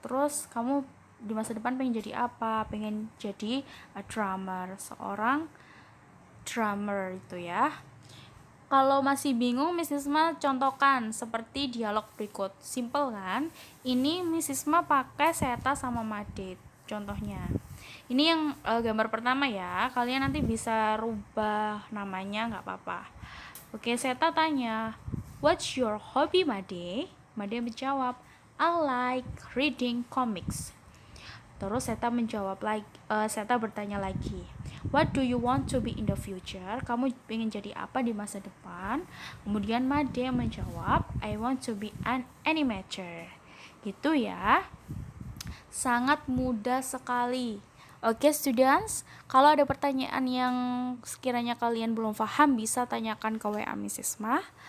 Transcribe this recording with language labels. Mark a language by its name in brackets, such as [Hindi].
[Indonesian] Terus kamu di masa depan pengen jadi apa? Pengen jadi a drummer, seorang drummer itu ya. Kalau masih bingung, Miss Isma contohkan seperti dialog berikut. Simple kan? Ini Miss Isma pakai Seta sama Madit. Contohnya. Ini yang gambar pertama ya. Kalian nanti bisa rubah namanya, nggak apa-apa. Oke, Seta tanya, [English] "What's your hobby, Made?" Made [Indonesian] menjawab, [English] "I like reading comics." [Indonesian] Terus Seta bertanya lagi, [English] "What do you want to be in the future?" [Indonesian] Kamu ingin jadi apa di masa depan? Kemudian Made menjawab, [English] "I want to be an animator." [Indonesian] Gitu ya. Sangat mudah sekali. [English] Oke, students, [Indonesian] kalau ada pertanyaan yang sekiranya kalian belum paham, bisa tanyakan ke WA Miss Isma.